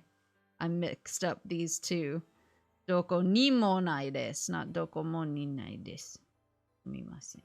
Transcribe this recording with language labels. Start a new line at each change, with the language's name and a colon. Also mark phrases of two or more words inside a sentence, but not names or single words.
English: I mixed up these two.
Japanese: どこにもないです, not どこもにないです. すみません.